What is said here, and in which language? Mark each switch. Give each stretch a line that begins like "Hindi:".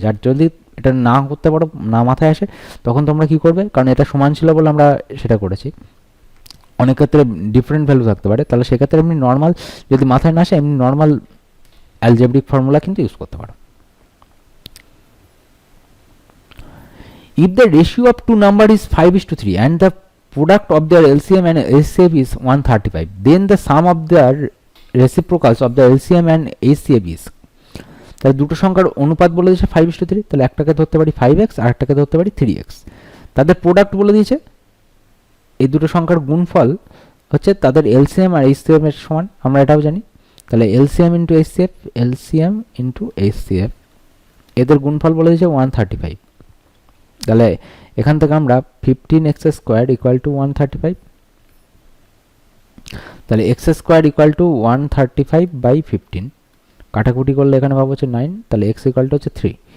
Bangla: যার যদি এটা না করতে পারো, না মাথায় আসে, তখন তোমরা কি করবে, কারণ এটা সমান ছিল বলে আমরা সেটা করেছি, অনেক ক্ষেত্রে ডিফারেন্ট ভ্যালু থাকতে পারে, তাহলে সেক্ষেত্রে এমনি নর্মাল যদি মাথায় না আসে এমনি নর্মাল অ্যালজেব্রিক ফর্মুলা কিন্তু ইউজ করতে পারো।
English: If the ratio of two numbers is 5:3 and the product of their LCM and HCF is 135, then the sum of their reciprocals of the LCM and HCF is,
Bangla: তাহলে দুটো সংখ্যার অনুপাত বলে দিয়েছে 5:3, তাহলে একটাকে ধরতে পারি 5x আর একটাকে ধরতে পারি 3x। তাদের প্রোডাক্ট বলে দিয়েছে, এই দুটো সংখ্যার গুণফল হচ্ছে তাদের এলসিএম আর এইচসিএফ এর সমান, আমরা এটাও জানি। তাহলে LCM into HCF, LCM into HCF এদের গুণফল বলে দিয়েছে 135। তাহলে এখান থেকে আমরা 15x² ইকুয়াল টু 135, তাহলে x² ইকুয়াল টু 135/15 কাটাকুটি করলে এখানে পাবো হচ্ছে 9, তাহলে x ইকুয়াল টু হচ্ছে 3।